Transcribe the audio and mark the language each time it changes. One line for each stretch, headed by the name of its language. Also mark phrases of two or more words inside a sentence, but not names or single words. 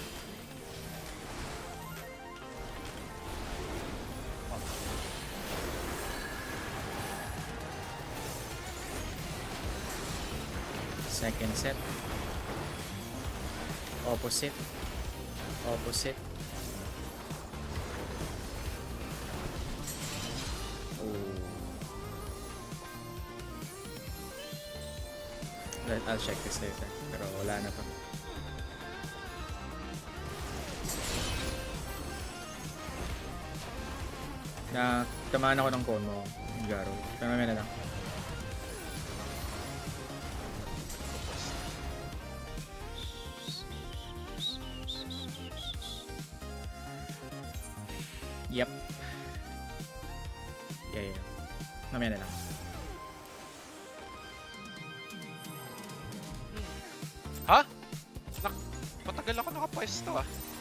English: Second set. Opposite. Opposite. I'll check this later.
Filipino: Pero wala na pa. Tamaan ako ng cone mo, Garo. Tama na lang.
English: Yep. Yeah.
Filipino: Mamaya na lang. Ha? Matagal ako nakapwesto ah.